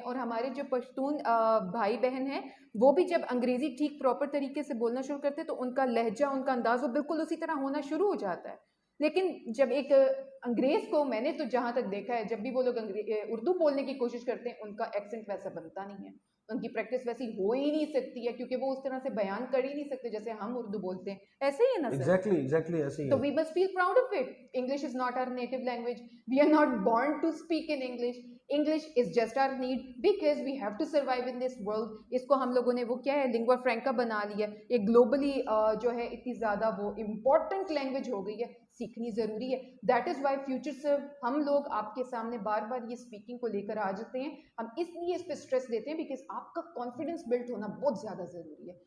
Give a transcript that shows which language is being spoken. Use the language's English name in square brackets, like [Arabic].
[Urdu] اور ہمارے جو پشتون بھائی بہن ہیں وہ بھی جب انگریزی ٹھیک پراپر طریقے سے بولنا شروع کرتے ہیں تو ان کا لہجہ, ان کا انداز وہ بالکل اسی طرح ہونا شروع ہو جاتا ہے. لیکن جب ایک انگریز کو, میں نے تو جہاں تک دیکھا ہے, جب بھی وہ لوگ اردو بولنے کی کوشش کرتے ہیں ان کا ایکسنٹ ویسا بنتا نہیں ہے, ان کی پریکٹس ویسی ہو ہی نہیں سکتی ہے کیونکہ وہ اس طرح سے بیان کر ہی نہیں سکتے جیسے ہم اردو بولتے ہیں. ایسے ہی ہے نا سر؟ ایگزیکٹلی ایسے ہی ہے. [English] تو we must feel proud of it. English is not our native language. We are not born to speak in English. English is just our need because we have to survive in this world. [Urdu] اس کو ہم لوگوں نے وہ کیا ہے lingua فرینکا بنا لیا ہے, یہ گلوبلی جو ہے اتنی زیادہ وہ امپورٹنٹ لینگویج ہو گئی ہے, سیکھنی ضروری ہے. [English] that is why [Urdu] فیوچر سر ہم لوگ آپ کے سامنے بار بار یہ اسپیکنگ کو لے کر آ جاتے ہیں. ہم اس لیے اس پہ اسٹریس دیتے ہیں بیکاز آپ کا کانفیڈینس بلڈ ہونا بہت زیادہ ضروری ہے.